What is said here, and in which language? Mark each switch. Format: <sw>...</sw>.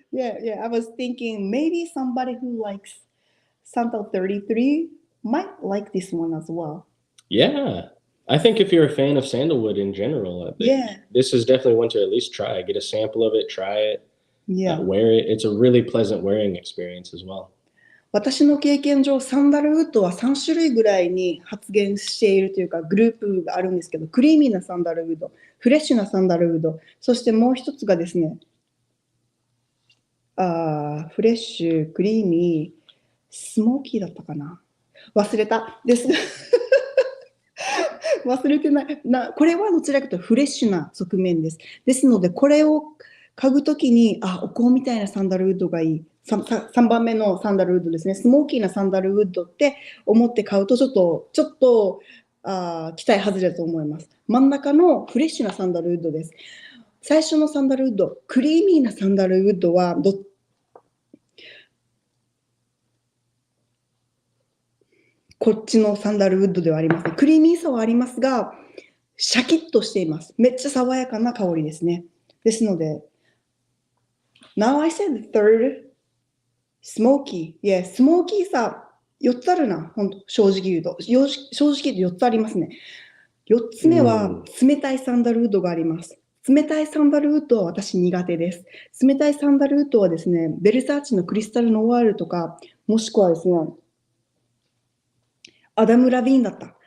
<en>Yeah. I was thinking maybe somebody who likes Santal 33 might like this one as well. Yeah. I think if you're a fan of sandalwood in general, I think this is definitely one to at least try. Get a sample of it, try it, wear it. It's a really pleasant wearing experience as well.</en> <ja>私の経験上、サンダルウッドは3種類ぐらいに発現しているというか、グループがあるんですけど、クリーミーなサンダルウッド、フレッシュなサンダルウッド、そしてもう一つがですね、フレッシュ、クリーミー、スモーキーだったかな。忘れた。です。忘れてない。これはどちらかというとフレッシュな側面です。ですので、これを嗅ぐときに、お香みたいなサンダルウッドがいい。 3番目のサンダルウッドですね。スモーキーなサンダルウッドって思って買うと、ちょっと期待外れだと思います。真ん中のフレッシュなサンダルウッドです。最初のサンダルウッド、クリーミーなサンダルウッドはこっちのサンダルウッドではありません。クリーミーさはありますが、シャキッとしています。めっちゃ爽やかな香りですね。ですので、</ja> <en>Now I said the third, smoky.</en> <ja>Yeah, スモーキーさ、4つあるな。正直言うと。正直言うと4つありますね。4つ目は、冷たいサンダルウッドがあります。冷たいサンダルウッドは私苦手です。冷たいサンダルウッドはですね、ベルサーチのクリスタルノワールとか、もしくはですね、アダム・ラビーンだった。</ja>